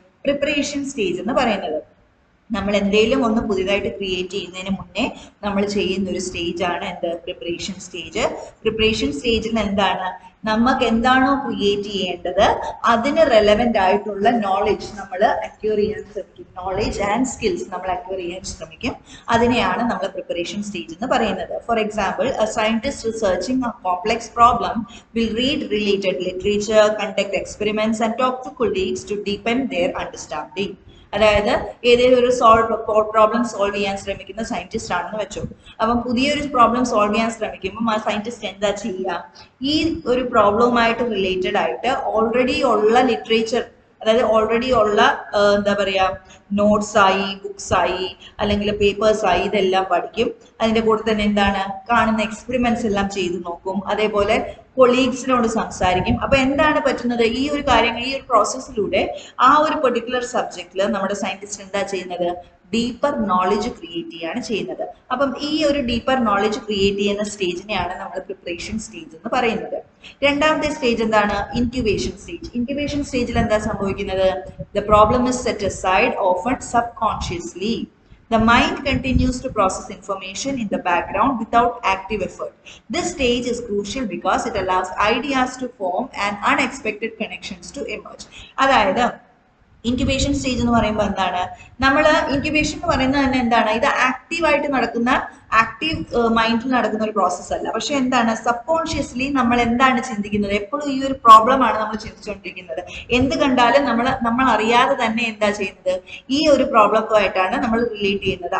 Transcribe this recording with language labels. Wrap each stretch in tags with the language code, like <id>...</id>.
<ml>Preparation stage എന്ന് പറയുന്നത്. നമ്മൾ എന്തെങ്കിലും ഒന്ന് പുതിയതായിട്ട് ക്രിയേറ്റ് ചെയ്യുന്നതിന് മുന്നേ നമ്മൾ ചെയ്യുന്ന ഒരു സ്റ്റേജ് ആണ് എന്ത്? Preparation stage. പ്രിപ്പറേഷൻ സ്റ്റേജിൽ എന്താണ്? നമുക്ക് എന്താണോ ക്രിയേറ്റ് ചെയ്യേണ്ടത് അതിന് റെലവെന്റ് ആയിട്ടുള്ള നോളജ് നമ്മൾ അക്വയർ ചെയ്യാൻ ശ്രമിക്കും. നോളജ് ആൻഡ് സ്കിൽസ് നമ്മൾ അക്വയർ ചെയ്യാൻ ശ്രമിക്കും. അതിനെയാണ് നമ്മൾ പ്രിപ്പറേഷൻ സ്റ്റേജ് എന്ന് പറയുന്നത്.</ml> <en>For example, a scientist researching a complex problem will read related literature, conduct experiments and talk to colleagues to deepen their understanding.</en> <ml>അതായത് ഏതെങ്കിലും ഒരു പ്രോബ്ലം സോൾവ് ചെയ്യാൻ ശ്രമിക്കുന്ന സയന്റിസ്റ്റ് ആണെന്ന് വെച്ചോ. അപ്പം പുതിയൊരു പ്രോബ്ലം സോൾവ് ചെയ്യാൻ ശ്രമിക്കുമ്പോൾ ആ സയന്റിസ്റ്റ് എന്താ ചെയ്യുക? ഈ ഒരു പ്രോബ്ലവുമായിട്ട് റിലേറ്റഡ് ആയിട്ട് ഓൾറെഡി ഉള്ള ലിറ്ററേച്ചർ, അതായത് ഓൾറെഡി ഉള്ള എന്താ പറയാ നോട്ട്സ് ആയി, ബുക്സ് ആയി, അല്ലെങ്കിൽ പേപ്പേഴ്സ് ആയി, ഇതെല്ലാം പഠിക്കും. അതിന്റെ കൂടെ തന്നെ എന്താണ്, കാണുന്ന എക്സ്പെരിമെന്റ്സ് എല്ലാം ചെയ്തു നോക്കും. അതേപോലെ കൊളീഗ്സിനോട് സംസാരിക്കും. അപ്പൊ എന്താണ് പറ്റുന്നത്? ഈ ഒരു കാര്യങ്ങൾ, ഈ ഒരു പ്രോസസ്സിലൂടെ ആ ഒരു പെർട്ടിക്കുലർ സബ്ജക്റ്റില് നമ്മുടെ സയന്റിസ്റ്റ് എന്താ ചെയ്യുന്നത്? ഡീപ്പർ നോളജ് ക്രിയേറ്റ് ചെയ്യാണ് ചെയ്യുന്നത്. അപ്പം ഈ ഒരു ഡീപ്പർ നോളജ് ക്രിയേറ്റ് ചെയ്യുന്ന സ്റ്റേജിനെയാണ് നമ്മൾ പ്രിപ്പറേഷൻ സ്റ്റേജ് എന്ന് പറയുന്നത്. രണ്ടാമത്തെ സ്റ്റേജ് എന്താണ്? Incubation stage. ഇൻക്യുബേഷൻ സ്റ്റേജിൽ എന്താ സംഭവിക്കുന്നത്?</ml> <en>The problem is set aside often subconsciously. The mind continues to process information in the background without active effort. This stage is crucial because it allows ideas to form and unexpected connections to emerge.</en> <ml>അതായത് incubation stage എന്ന് പറയുമ്പോൾ എന്താണ്? നമ്മൾ incubation എന്ന് പറയുന്നത് തന്നെ എന്താണ്? ഇത് ആക്റ്റീവായിട്ട് നടക്കുന്ന, ആക്റ്റീവ് മൈൻഡിൽ നടക്കുന്ന ഒരു പ്രോസസ്സ് അല്ല. പക്ഷെ എന്താണ്? സബ് കോൺഷ്യസ്ലി നമ്മൾ എന്താണ് ചിന്തിക്കുന്നത്? എപ്പോഴും ഈ ഒരു പ്രോബ്ലം ആണ് നമ്മൾ ചിന്തിച്ചുകൊണ്ടിരിക്കുന്നത്. എന്ത് കണ്ടാലും നമ്മൾ അറിയാതെ തന്നെ എന്താ ചെയ്യുന്നത്? ഈ ഒരു പ്രോബ്ലമായിട്ടാണ് നമ്മൾ റിലേറ്റ് ചെയ്യുന്നത്.</ml>